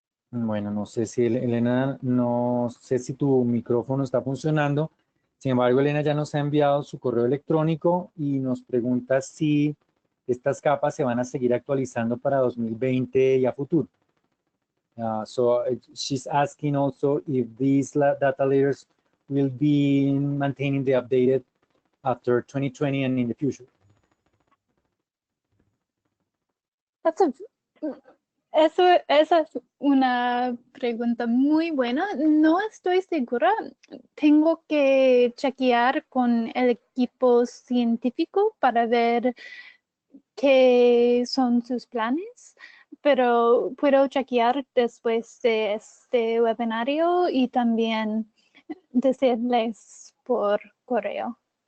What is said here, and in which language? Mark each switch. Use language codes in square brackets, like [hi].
[es] Bueno, no sé si Elena, no sé si tu micrófono está funcionando. Sin embargo, Elena ya nos ha enviado su correo electrónico y nos pregunta si estas capas se van a seguir actualizando para 2020 y a futuro. [en] So she's asking also if these data layers will be maintaining the updated after 2020 and in the future. [es] Esa es una pregunta muy buena. No estoy segura. Tengo que chequear con el equipo científico para ver qué son sus planes, pero puedo chequear después de este webinario y también decirles por correo.